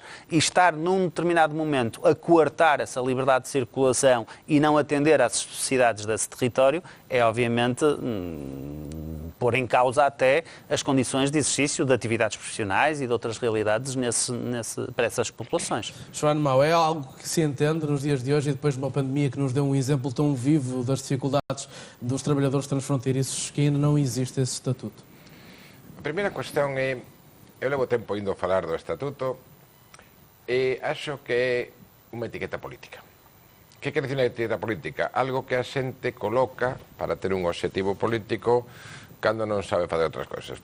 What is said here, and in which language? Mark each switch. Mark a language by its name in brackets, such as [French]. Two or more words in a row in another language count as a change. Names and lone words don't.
[Portuguese] E estar num determinado momento a coartar essa liberdade de circulação e não atender às especificidades desse território é, obviamente, pôr em causa até as condições de exercício de atividades profissionais e de outras realidades para essas populações. João Mau, é algo que se entende nos dias de hoje e depois de uma pandemia que nos deu um exemplo tão vivo das dificuldades dos trabalhadores transfronteiriços que ainda não existe esse estatuto? [Galician] A primeira cuestión é, eu levo tempo indo falar do estatuto e acho que é unha etiqueta política. [Portuguese] Que quer dizer [Galician] unha etiqueta política? Algo que a xente coloca para ter un obxectivo político cando non sabe fazer outras cousas.